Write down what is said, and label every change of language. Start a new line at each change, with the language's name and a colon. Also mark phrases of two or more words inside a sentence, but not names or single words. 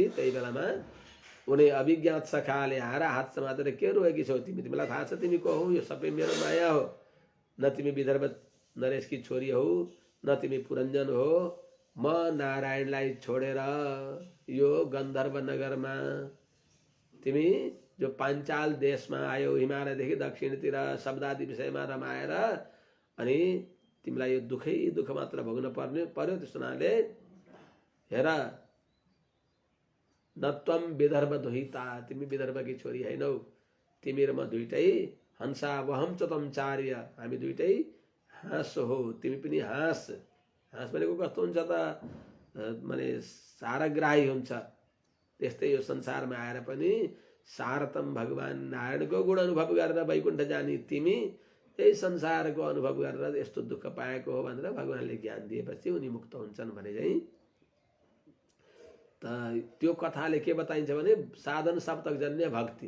Nepali: त्यही बेलामा उनी अभिज्ञात सखाले आएर हात समातेर के रोएकी छौ तिमी, तिमीलाई थाहा छ तिमी को हौ, यो सबै मेरो माया हो, न तिमी विदर्भ नरेशकी छोरी हौ, न तिमी पुरञ्जन हो, म नारायणलाई छोडेर यो गन्धर्व नगरमा तिमी जो पाञ्चाल देशमा आयो, हिमालयदेखि दक्षिणतिर शब्दादि विषयमा रमाएर अनि तिमीलाई यो दुखै दुःख मात्र भोग्न पर्यो। त्यस्तो हुनाले हेर
Sanskrit: न त्वम विदर्भ दुहिता,
Nepali: तिमी विदर्भकी छोरी हैनौ, तिमी र म दुइटै
Sanskrit: हंसा वहम च तम चार्य,
Nepali: हामी दुइटै हाँस हो, तिमी पनि हाँस। हाँस भनेको कस्तो हुन्छ त माने सारग्राही हुन्छ। त्यस्तै यो संसारमा आएर पनि सारतम भगवान नारायणको गुण अनुभव गरेर वैकुण्ठ जाने तिमी यही संसारको अनुभव गरेर यस्तो दुःख पाएको हो भनेर भगवानले ज्ञान दिएपछि उनी मुक्त हुन्छन् भने चाहिँ त त्यो कथाले के बताइन्छ भने साधन सप्तक जन्य भक्ति।